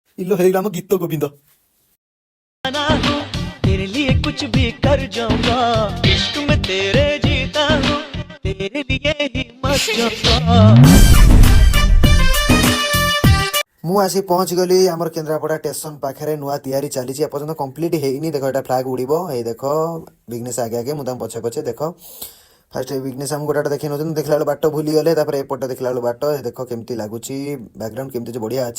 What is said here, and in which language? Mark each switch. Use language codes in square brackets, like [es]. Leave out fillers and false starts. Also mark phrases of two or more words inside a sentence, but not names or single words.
[hi] लो हेगा हम गीत गोविंद। ना हूँ तेरे लिए कुछ भी कर जाऊंगा, इश्क में तेरे जीता हूँ, तेरे लिए ही मर जाऊंगा। [or] ମୁଁ ଆସି ପହଞ୍ଚି ଗଲି ଆମର କେନ୍ଦ୍ରାପଡ଼ା ଷ୍ଟେସନ ପାଖରେ। ନୂଆ ତିଆରି ଚାଲିଛି, ଏପର୍ଯ୍ୟନ୍ତ କମ୍ପ୍ଲିଟ୍ ହେଇନି। ଦେଖ ଏଇଟା ଫ୍ଲାଗ ଉଡ଼ିବ। ଏଇ ଦେଖ ବିଘ୍ନେଶ ଆଗେ ଆଗେ, ମୁଁ ତାଙ୍କ ପଛେ ପଛେ। ଦେଖ ଫାର୍ଷ୍ଟ ବିଘ୍ନେଶ ଆମକୁ ଗୋଟା ଦେଖେଇ ନେଉଛନ୍ତି, ଦେଖିଲା ବେଳକୁ ବାଟ ଭୁଲିଗଲେ। ତାପରେ ଏପଟେ ଦେଖିଲା ବେଳକୁ ବାଟ, ଦେଖ କେମିତି ଲାଗୁଛି, ବ୍ୟାକଗ୍ରାଉଣ୍ଡ କେମିତି ବଢ଼ିଆ ଅଛି।